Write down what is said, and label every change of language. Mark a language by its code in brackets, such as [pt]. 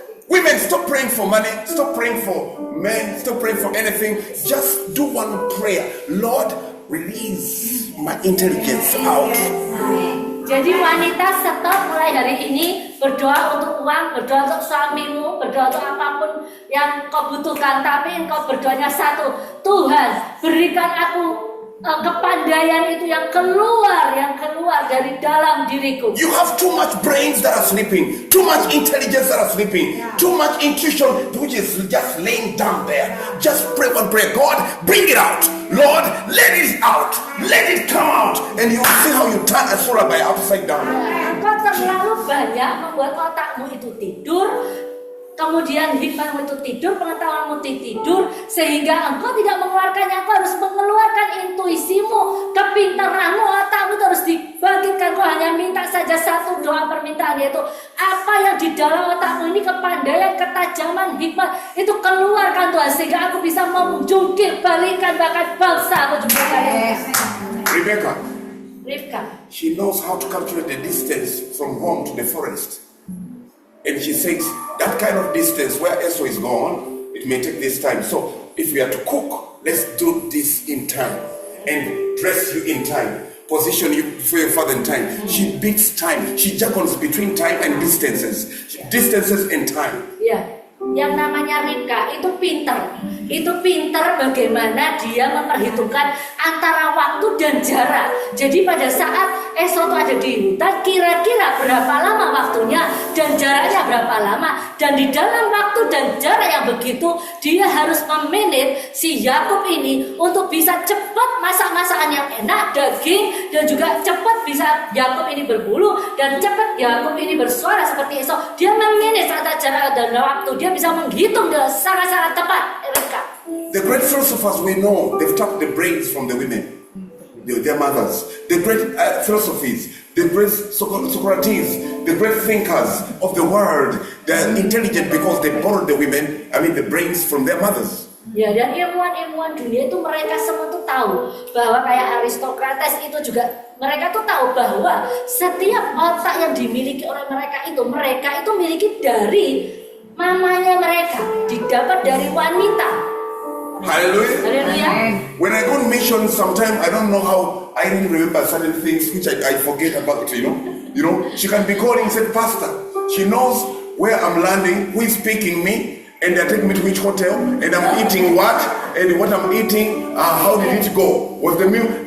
[en] Women, stop praying for money, stop praying for men, stop praying for anything. Just do one prayer. Lord, release my intelligence out. [id] Jadi wanita stop mulai hari ini berdoa untuk uang, berdoa untuk suamimu, berdoa untuk apapun yang kau butuhkan. Tapi engkau berdoanya satu, Tuhan berikan aku kepandaian itu yang keluar dari dalam diriku. [en] You have too much brains that are sleeping, too much intelligence that are sleeping, too much intuition which is just laying down there. Just pray one prayer. God, bring it out. Lord, let it out. Let it come out. And you see how you turn a solar by upside down. [id] Engkau terlalu banyak membuat otakmu itu tidur, kemudian hikmahmu itu tidur, pengetahuanmu tidur, sehingga engkau tidak mengeluarkannya. Engkau harus mengeluarkan intuisimu, kepintaranmu, otakmu itu harus dibangkitkan. Kau hanya minta saja satu doa permintaan, yaitu apa yang di dalam otakmu ini, kepandaian, ketajaman, hikmat, itu keluarkan Tuhan, sehingga aku bisa menjungkir balikan bahkan bangsa aku juga. [en] Rebecca. [id] Ribka. [en] she knows how to calculate the distance from home to the forest. And she says, that kind of distance where Esau is gone, it may take this time. So if we are to cook, let's do this in time. And dress you in time. Position you for your father in time. She beats time. She juggles between time and distances. Distances and time. [id] Ya, yang namanya Ribka itu pinter. Itu pinter bagaimana dia memperhitungkan antara waktu dan jarak. Jadi pada saat Esau itu ada di hutan, kira-kira berapa lama waktunya dan jaraknya berapa lama. Dan di dalam waktu dan jarak yang begitu, dia harus memanage si Yakub ini untuk bisa cepat masak-masakan yang enak, daging, dan juga cepat bisa Yakub ini berbulu dan cepat Yakub ini bersuara seperti Esau. Dia memanage antara jarak dan waktu. Dia bisa menghitung dengan sangat-sangat tepat. [en] The great philosophers we know, they've tapped the brains from the women, their mothers. The great philosophies, the great Socrates, the great thinkers of the world, they're intelligent because they borrowed the brains from their mothers. [id] Ya, dan ilmuwan-ilmuwan dunia itu mereka semua tuh tahu bahwa kayak Aristokrates itu juga mereka tuh tahu bahwa setiap otak yang dimiliki oleh mereka itu miliki dari mamanya mereka, didapat dari wanita. [en] Hallelujah. [id] Haleluya. [en] When I go on mission, sometimes I don't know how I really remember certain things which I forget about, you know. She can be calling, said, Pastor. She knows where I'm landing, who is picking me, and they're taking me to which hotel, and I'm eating what, and what I'm eating, how did it go? Was the meal?